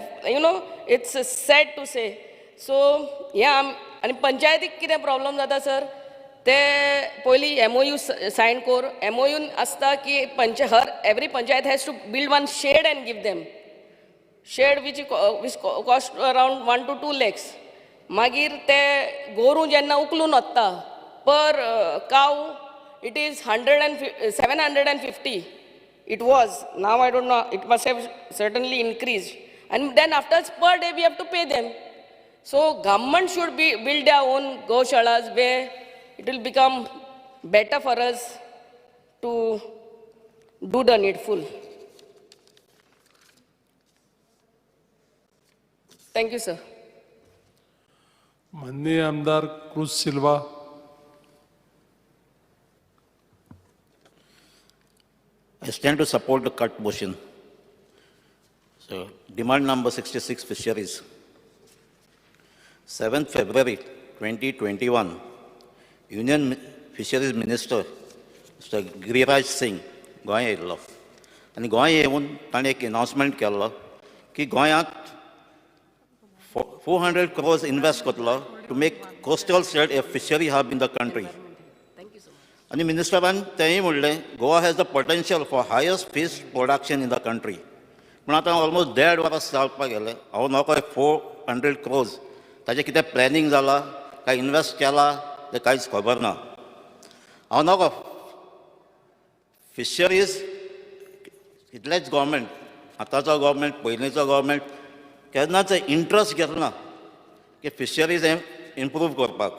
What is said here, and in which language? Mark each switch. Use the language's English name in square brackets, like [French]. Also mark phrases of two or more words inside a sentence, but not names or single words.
[English] You know, it's sad to say. So, yeah, [Konkani] आनी पंचायतीक कितें प्रॉब्लम जाता सर ते पयलीं MOU सायन कोर MOUन आसता की [English] every panchayat has to build one shed and give them shed which cost around 1 to 2 lakhs [Konkani] मागीर ते गोरू जेन्ना उखलून वता पर काव [English] it is 750 it was now I don't know it must have certainly increased and then after per day we have to pay them so government should build their own goshalas where it will become better for us to do the needful. Thank you, sir. [Konkani] माननीय आमदार क्रूज सिल्वा. [English] I stand to support the cut motion. So, demand number 66, fisheries. 7th February 2021, Union Fisheries Minister, Mr. Giriraj Singh, [Konkani] गोंय येयल्लो. आनी गोंय येवन ताणें एक अनाउन्समेंट केल्लो की गोंयांत 400 crores invest करतलो [English] to make coastal state a fishery hub in the country. And ministeraन [Konkani] तेंय म्हणलें [English] गोवा has the potential for highest fish production in the country. [Konkani] पूण आतां ऑलमोस्ट 1.5 वर्स जावपाक गेलें हांव नोको 400 crores ताजें कितें प्लॅनिंग जालां काय इन्वेस्ट केलां तें कांयच खबर ना. हांव नोको फिशरीज इतलेंच गव्हर्मेंट आतांचो गव्हर्मेंट पयलींचो गव्हर्मेंट केन्नाच इंट्रस्ट घेतलो ना की फिशरीज हें इम्प्रूव करपाक.